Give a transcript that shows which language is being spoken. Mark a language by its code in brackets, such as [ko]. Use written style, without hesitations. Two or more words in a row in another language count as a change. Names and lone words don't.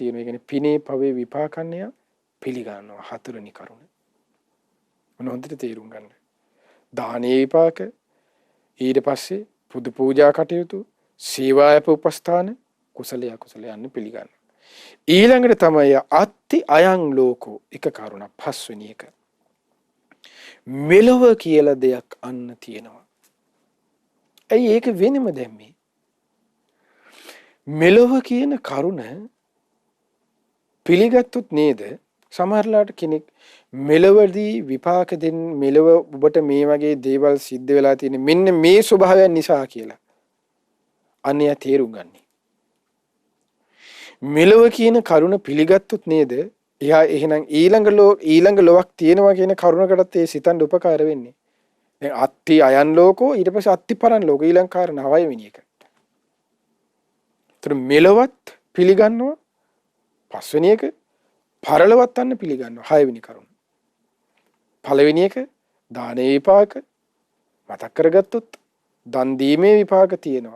[si] ඒ කියන්නේ පිනේ පවේ විපාකන්නේ පිළිගන්නවා. හතරවෙනි කරුණ. මොන හොඳට තේරුම් ගන්න. දානේ විපාක, ඊට පස්සේ පුදු පූජා කටයුතු, සේවායප උපස්ථාන, කුසලයේ අකුසලයේ යන්න පිළිගන්න. ඊළඟට තමයි [pi] අත්ති අයං ලෝකෝ [si] එක කරුණක් පස්වෙනි එක. මෙලොව කියලා දෙයක් අන්න තියෙනවා. ඇයි ඒක වෙනම දැම්මේ? මෙලොව කියන කරුණ පිළිගත්තොත් නේද සමහරලාට කෙනෙක් මෙලවදී විපාක දෙන්න මෙලව ඔබට මේ වගේ දේවල් සිද්ධ වෙලා තියෙන මෙන්න මේ ස්වභාවයන් නිසා කියලා අන්‍ය තේරුම් ගන්නේ. මෙලව කියන කරුණ පිළිගත්තොත් නේද එයා එහෙනම් ඊළඟ ලොවක් තියෙනවා කියන කරුණකටත් ඒ සිතන්න උපකාර වෙන්නේ. දැන් [pi] අත්ති අයන් ලෝකෝ [si] ඊට පස්සේ [pi] අත්ති පරන් ලෝකෝ [si] ඊළඟ කාරණා 9 වෙනි එක. ඒතර මෙලවත් පිළිගන්නවා 5 වෙනි එක පරලවත් අන්න පිළිගන්නවා 6 වෙනි කරුණ. පළවෙනි එක දානේ විපාක මතක් කරගත්තොත් දන් දීමේ විපාක තියෙනවා.